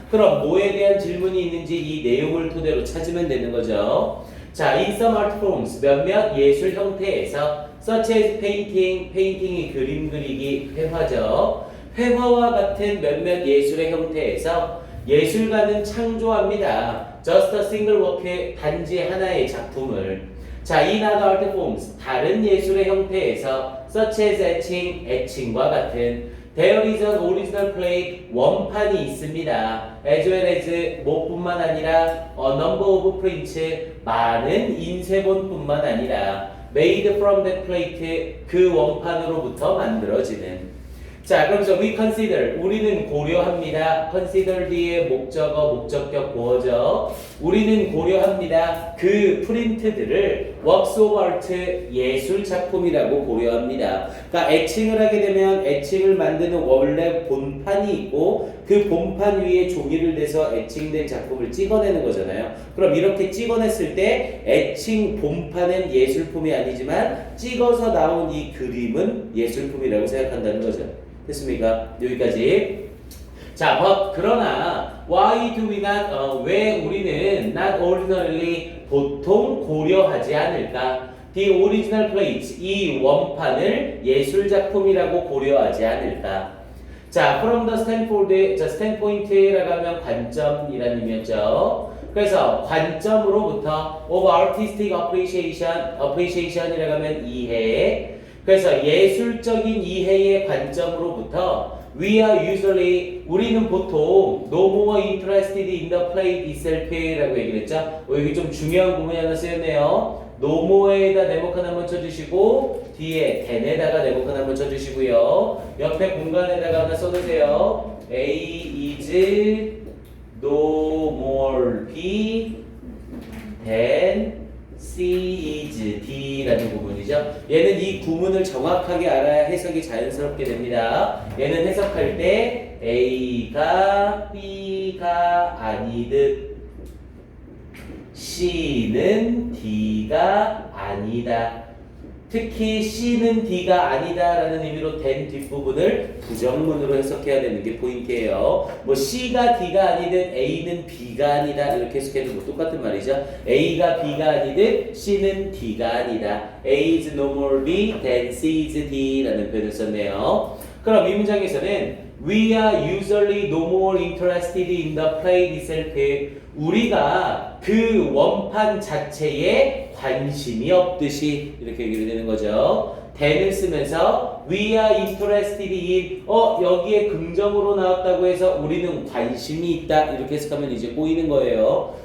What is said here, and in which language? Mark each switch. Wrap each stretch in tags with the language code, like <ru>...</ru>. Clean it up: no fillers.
<ko>그럼 뭐에 대한 질문이 있는지 이 내용을 토대로 찾으면 되는 거죠. 자,</ko> <en>in some art forms,</en> <ko>몇몇 예술 형태에서</ko> <en>such as painting,</en> <ko>painting이 그림 그리기, 회화죠. 회화와 같은 몇몇 예술의 형태에서 예술가는 창조합니다.</ko> <en>just a single work,</en> <ko>단지 하나의 작품을.</ko> <en>자, in other art forms,</en> <ko>다른 예술의 형태에서</ko> <en>such as etching, 애칭과 같은 There is an original play,</en> <ko>원판이 있습니다.</ko> <en>As well as 뭐뿐만 아니라 a number of prints,</en> <ko>많은 인쇄본뿐만 아니라</ko> <en>made from that plate,</en> <ko>그 원판으로부터 만들어지는. 자, 그러면서</ko> <en>we consider,</en> <ko>우리는 고려합니다. consider 뒤에 목적어, 목적격 보어죠. 우리는 고려합니다. 그 프린트들을</ko> <en>works of art,</en> <ko>예술 작품이라고 고려합니다. 그러니까 애칭을 하게 되면 애칭을 만드는 원래 본판이 있고 그 본판 위에 종이를 대서 애칭된 작품을 찍어내는 거잖아요. 그럼 이렇게 찍어냈을 때 애칭 본판은 예술품이 아니지만 찍어서 나온 이 그림은 예술품이라고 생각한다는 거죠. 됐습니까? 여기까지. 자, 그러나</ko> <en>why do we not,</en> <ko>왜 우리는</ko> <en>not ordinarily,</en> <ko>보통 고려하지 않을까?</ko> <en>The original plate,</en> <ko>이 원판을 예술작품이라고 고려하지 않을까? 자,</ko> <en>from the standpoint,</en> <ko>자, standpoint라고 하면 관점이라는 의미였죠. 그래서 관점으로부터</ko> <en>of artistic appreciation</en> <ko>이라고 하면 이해.</ko> <en>그래서 예술적인 이해의 관점으로부터 we are usually,</en> <ko>우리는 보통</ko> <en>no more interested in the play itself라고 얘기를 했죠.</en> <ko>여기 좀 중요한 부분이 하나 쓰였네요. no more에다 네모칸 한번 쳐주시고 뒤에 than에다가 네모칸 한번 쳐주시고요. 옆에 공간에다가 하나 써주세요.</ko> <en>A is no more B than C is D라는 부분이죠.</en> <ko>얘는 이 구문을 정확하게 알아야 해석이 자연스럽게 됩니다. 얘는 해석할 때 A가 B가 아니듯 C는 D가 아니다. 특히 C는 D가 아니다라는 의미로 된 뒷부분을 부정문으로 해석해야 되는 게 포인트예요. 뭐 C가 D가 아니든 A는 B가 아니다 이렇게 해석해도 뭐 똑같은 말이죠. A가 B가 아니든 C는 D가 아니다.</ko> <en>A is no more B than C is D</en> <ko>라는 표현을 썼네요. 그럼 이 문장에서는</ko> <en>We are usually no more interested in the play itself.</en> <ko>우리가 그 원판 자체에 관심이 없듯이 이렇게 얘기를 되는 거죠. than을 쓰면서</ko> <en>we are interested in</en> <ko>여기에 긍정으로 나왔다고 해서 우리는 관심이 있다 이렇게 해석하면 이제 꼬이는 거예요.</ko>